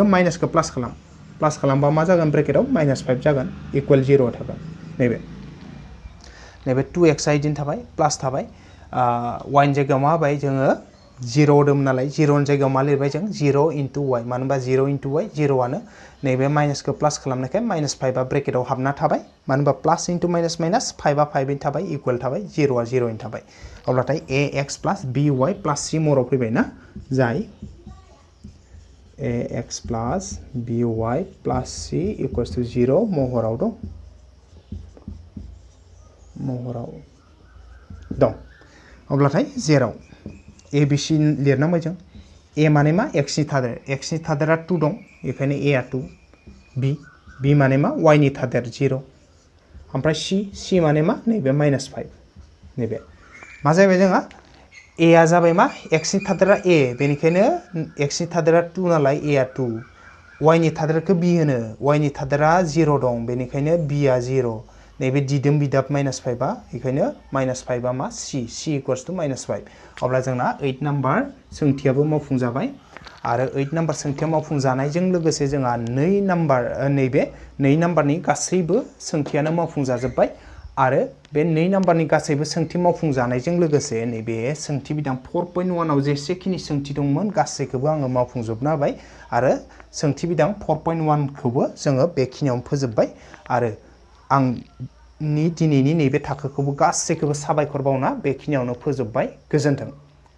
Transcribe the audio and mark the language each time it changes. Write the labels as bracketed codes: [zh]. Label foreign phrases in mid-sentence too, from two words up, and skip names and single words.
[brx] माइनासखौ प्लास खालामबा मा जागोन ब्रेकेटाव -5 जागोन इक्वल 0 थागोन नैबे 2x आ इदिनो थाबाय प्लास थाबाय वाइनि जायगायाव मा होबाय जोङो 0 होदोंमोन नालाय 0 नि जायगायाव मा लिरबाय जों [en] 0 into y [brx] मानो होनबा [en] 0 into y [brx] 0 आनो नैबे माइनासखौ प्लास खालामनायखाय -5 आ ब्रेकेटाव हाबना थाबाय मानो होनबा [en] plus into minus [brx] माइनास 5 आ 5 इन थाबाय इक्वल थाबाय 0 आ 0 इन थाबाय अब्लाथाय [en] ax plus by plus c [brx] महराव फैबाय ना जाय [en] ax plus by plus c equals to 0 [brx] महराव दं अब्लाथाय जेराव a b c लिरनांबाय जों a माने मा x नि थादेरा 2 दं बेखायनो a आ 2 b माने मा y नि थादेर 0 ओमफ्राय c माने मा नैबे -5 नैबे मा जाबाय जोंहा a आ जाबाय मा x नि थादेरा a बेनिखायनो x नि थादेरा 2 नालाय a आ 2 y नि थादेरखौ b होनो y नि थादेरा 0 दं बेनिखायनो b आ 0 नैबे दिदोम बिदाब -5 आ बेखायनो -5 आ मा [en] c equals to -5 [brx] अब्ला जोंना 8 नाम्बार सोंथियाबो मावफुंजाबाय आरो 8 नाम्बार सोंथिया मावफुंजानायजों लोगोसे जोंहा 2 नाम्बार नैबे 2 नाम्बारनि गासैबो सोंथियानो मावफुंजाजोब्बाय आरो बे 2 नाम्बारनि गासैबो सोंथि मावफुंजानायजों लोगोसे नैबे सोंथि बिदां 4.1 आव जेसेखिनि सोंथि दंमोन गासैखौबो आङो मावफुंजोबना होबाय आरो सोंथि बिदां 4.1 खौबो जोङो बेखिनियावनो फोजोबबाय आरो आंनि दिनैनि नैबे थाखोखौबो गासैखौबो साबायखर बावना बेखिनियावनो फोजोबबाय गोजोन्थों।